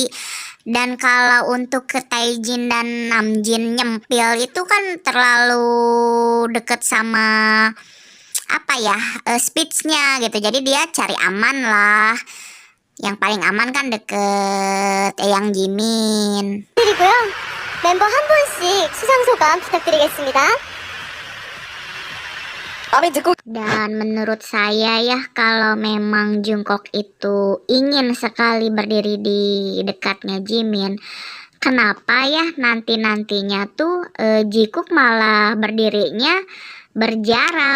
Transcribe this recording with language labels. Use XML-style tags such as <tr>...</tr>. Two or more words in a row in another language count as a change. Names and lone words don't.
<id>Dan kalau untuk ke Taejin dan Namjin nyempil itu kan terlalu deket sama apa ya speechnya gitu. Jadi dia cari aman lah. Yang paling aman kan deket Yang Jimin.</id> <ko>드리고요. 멤버 한 분씩 수상 소감 부탁드리겠습니다.</ko> <id>Dan menurut saya ya kalau memang Jungkook itu ingin sekali berdiri di dekatnya Jimin, kenapa ya nanti-nantinya tuh Jikook malah berdirinya berjarak.</id>